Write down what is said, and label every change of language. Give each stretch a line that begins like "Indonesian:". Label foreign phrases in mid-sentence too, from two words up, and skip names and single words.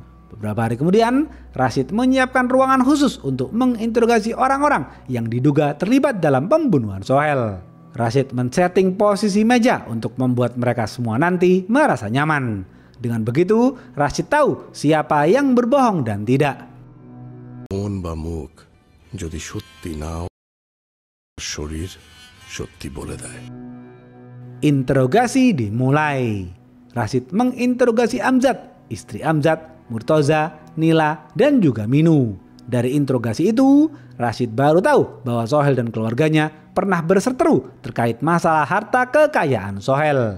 Indonesian: Beberapa hari kemudian, Rashid menyiapkan ruangan khusus untuk menginterogasi orang-orang yang diduga terlibat dalam pembunuhan Sohail. Rashid men-setting posisi meja untuk membuat mereka semua nanti merasa nyaman. Dengan begitu, Rashid tahu siapa yang berbohong dan tidak.
Bangla: মন বা মুখ যদি সত্যি নাও, শরীর সত্যি বলে দেয়।
Indonesian: Interogasi dimulai. Rashid menginterogasi Amzad, istri Amzad, Murtoza, Nila, dan juga Minu. Dari interogasi itu, Rashid baru tahu bahwa Sohel dan keluarganya pernah berseteru terkait masalah harta kekayaan Sohel.